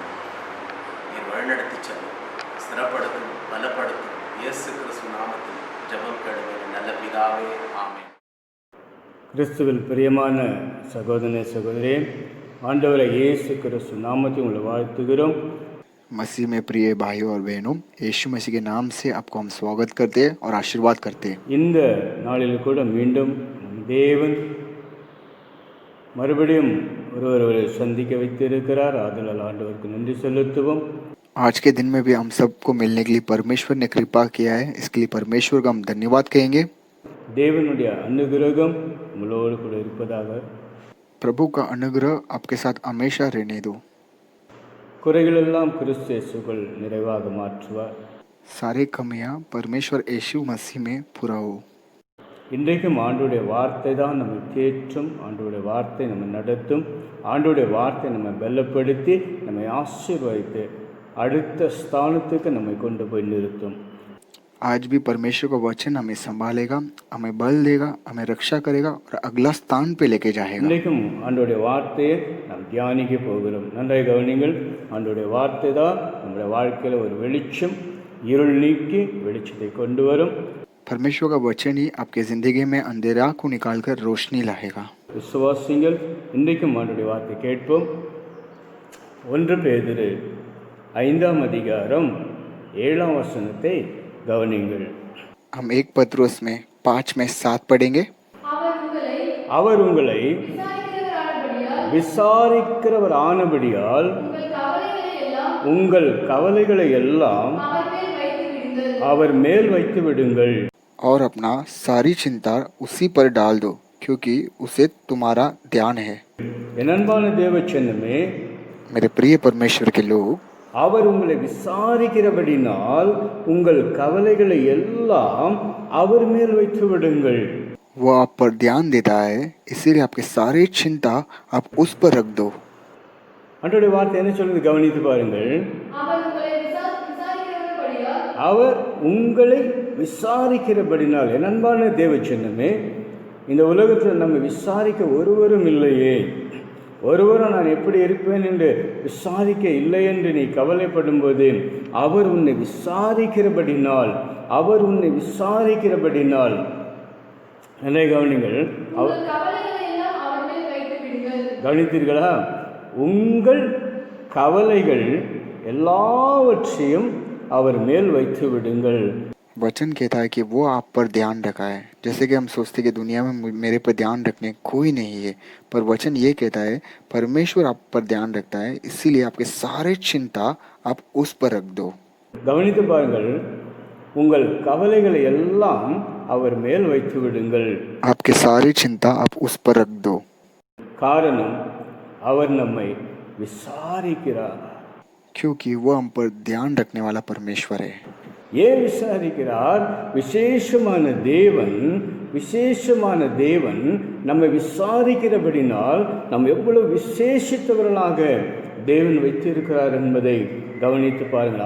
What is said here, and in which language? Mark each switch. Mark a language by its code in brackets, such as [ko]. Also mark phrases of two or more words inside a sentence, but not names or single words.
[ta] நீர் வழிநடத்தி செல்லும், ஸ்திரப்படுத்தும், பலப்படுத்தும். இயேசு கிறிஸ்து நாமத்தில் ஜெபம் கேளுங்கள் நல்ல பிதாவே, ஆமென். கிறிஸ்துவில் பிரியமான சகோதரனே சகோதரே, ஆண்டவரை இயேசு கிறிஸ்து நாமத்தில் உங்களை வாழ்த்துகிறோம். [hi] मसीह में प्रिय भाइयों और बहनों, यीशु मसीह के नाम से आपको हम स्वागत करते हैं और आशीर्वाद करते हैं. [ta] இந்த நாளில் கூட மீண்டும் தேவன் மறுபடியும் ஒருவரை சந்திக்க வைத்திருக்கிறார். ஆதலால் ஆண்டவருக்கு நன்றி செலுத்துவோம். [hi] आज के दिन में भी हम सबको मिलने के लिए परमेश्वर ने कृपा किया है, इसके लिए परमेश्वर का हम धन्यवाद कहेंगे. [ta] தேவனுடைய அனுகிரகம் உங்களோடு கூட இருப்பதாக. [hi] प्रभु का अनुग्रह आपके साथ हमेशा रहने दो. [ta] குறைகளெல்லாம் கிறிஸ்து இயேசுக்குள் நிறைவாக மாற்றுவார். [hi] सारे कमियां परमेश्वर यीशु मसीह में पूरा हो. [ta] இன்றைக்கும் ஆண்டவருடைய வார்த்தை தான் நம்மை தேற்றும், ஆண்டவருடைய வார்த்தை நம்மை நடத்தும், ஆண்டவருடைய வார்த்தை நம்மை பலப்படுத்தி நம்மை ஆசீர்வதித்து அடுத்த ஸ்தானத்துக்கு நம்மை கொண்டு போய் நிறுத்தும். [hi] आज भी परमेश्वर का वचन हमें संभालेगा, हमें बल देगा, हमें रक्षा करेगा और अगला स्थान पे लेके जाएगा. [ta] இன்றைக்கும் ஆண்டவருடைய வார்த்தையை நாம் தியானிக்க போகிறோம். நன்றாக கவனிங்கள். ஆண்டவருடைய வார்த்தை தான் நம்முடைய வாழ்க்கையில் ஒரு வெளிச்சம், இருள் நீக்கி வெளிச்சத்தை கொண்டு வரும். [hi] परमेश्वर का वचन ही आपके जिंदगी में अंधेरा को निकालकर रोशनी लाएगा. [ta] விசுவாசிங்கள். இன்றைக்கும் ஆண்டவருடைய வார்த்தை கேட்போம். 1 பேதுரு 5ஆம் அதிகாரம் 7ஆம் வசனத்தை கவனிங்கள். [hi] हम 1 पत्रुस में 5 में 7 पढ़ेंगे. [ta] அவர் உங்களை விசாரிக்கிறவர் ஆனபடியால் உங்கள் கவலைகளை எல்லாம் அவர் மேல் வைத்து விடுங்கள். [hi] और अपना सारी चिंता उसी पर डाल दो क्योंकि उसे तुम्हारा ध्यान है. [ta] என் அன்பான தேவச்சனமே, [hi] मेरे प्रिय परमेश्वर के लोग, [ta] அவர் உங்களை விசாரிக்கிறபடினால் உங்கள் கவலைகளை எல்லாம் அவர் மேல் வைத்து விடுங்கள். [hi] वो आप पर ध्यान देता है, इसीलिए आपके सारे चिंता आप उस पर रख दो. [ta] ஆண்டவருடைய வார்த்தை என்ன சொல்லுது கவனித்து பாருங்கள். அவர் உங்களை விசாரிக்கிறபடினால். என் அன்பான தேவச்சனமே, இந்த உலகத்தில் நம்ம விசாரிக்க ஒருவரும் இல்லையே, ஒருவரும் நான் எப்படி இருப்பேன் என்று விசாரிக்க இல்லை என்று நீ கவலைப்படும் போது அவர் உன்னை விசாரிக்கிறபடினால், அவர் உன்னை விசாரிக்கிறபடினால். என்ன கவனிங்கள். கவனித்தீர்களா? உங்கள் கவலைகள் எல்லாவற்றையும் அவர் மேல் வைத்து விடுங்கள். [hi] वचन कहता है कि वो आप पर ध्यान रखा है. जैसे कि हम सोचते कि दुनिया में मेरे पर ध्यान रखने कोई नहीं है, पर वचन ये कहता है परमेश्वर आप पर ध्यान रखता है, इसीलिए आपके सारे चिंता आप उस पर रख दो. [ta] கவனித்து பாருங்கள். உங்கள் கவலைகளை எல்லாம் அவர் மேல் வைத்து விடுங்கள். [hi] आपके सारी चिंता आप उस पर रख दो. [ta] காரணம், அவர் நம்மை விசாரிக்கிறார். [hi] क्योंकि वो हम पर ध्यान रखने वाला परमेश्वर है. [ta] ஏன் விசாரிக்கிறார்? விசேஷமான தேவன் நம்மை விசாரிக்கிறபடினால் நம்ம எவ்வளவு விசேஷித்தவர்களாக தேவன் வைத்திருக்கிறார் என்பதை கவனித்து பாருங்கள்.